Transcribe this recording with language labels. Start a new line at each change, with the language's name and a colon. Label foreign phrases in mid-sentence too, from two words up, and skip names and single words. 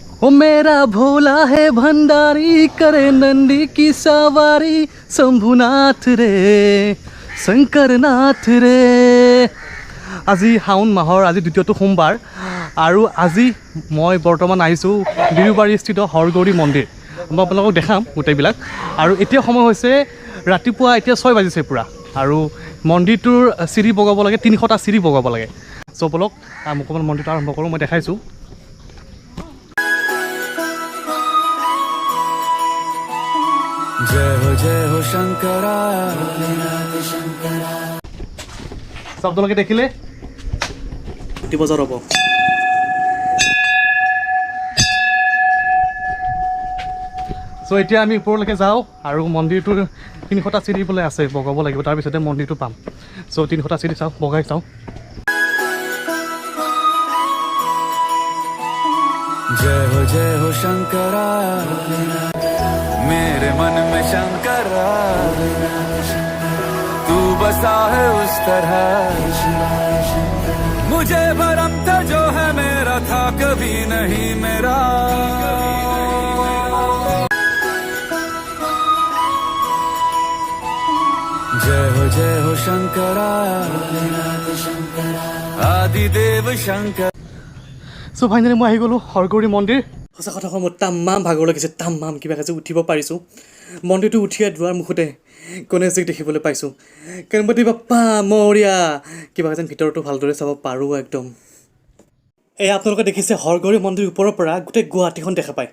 Hindi: ओ मेरा भोला है भंडारी करे नंदी की सवारी शंभुनाथ रे शंकरनाथ रे।
Assamese: আজি শাওণ মাহৰ আজি দ্বিতীয়টো সোমবাৰ আৰু আজি মই বৰ্তমান আহিছোঁ বিৰুবাৰীস্থিত হৰগৌৰী মন্দিৰ। মই আপোনালোকক দেখাম গোটেইবিলাক। আৰু এতিয়া সময় হৈছে ৰাতিপুৱা এতিয়া 6 বাজিছে পূৰা আৰু মন্দিৰটোৰ চিৰি বগাব লাগে 300টা চিৰি বগাব লাগে। চ' বলক মোক অকণমান মন্দিৰটো আৰম্ভ কৰোঁ। মই দেখাইছোঁ
Hindi: जय हो शंकरा
Assamese: আপোনালোকে দেখিলে এটি বজাৰ হ'ব। চ' এতিয়া আমি ওপৰলৈকে যাওঁ আৰু মন্দিৰটোৰ 300টা চিৰি বোলে আছে বগাব লাগিব, তাৰপিছতে মন্দিৰটো পাম। চ' 300টা চিৰি চাওঁ, বগাই চাওঁ।
Hindi: जय हो शंकरा मेरे मन में शंकरा तू बसा है उस तरह मुझे भरम था जो है मेरा था कभी नहीं मेरा। जय हो शंकरा आदिदेव शंकर।
Assamese: চ' ফাইনেলি মই আহি গ'লোঁ হৰগৌৰী মন্দিৰ। সঁচা কথা কওঁ মোৰ তামাম ভাগৰ লাগিছে, তামাম কিবা কাজে উঠিব পাৰিছোঁ। মন্দিৰটো উঠিয়াই দুৱাৰ মুখতে গণেশজীক দেখিবলৈ পাইছোঁ।
Marathi: गणपति बाप्पा मोरया
Assamese: কিবা যেন ভিতৰতো ভালদৰে চাব পাৰোঁ একদম। এয়া আপোনালোকে দেখিছে হৰগৌৰী মন্দিৰ ওপৰৰ পৰা গোটেই গুৱাহাটীখন দেখা পায়।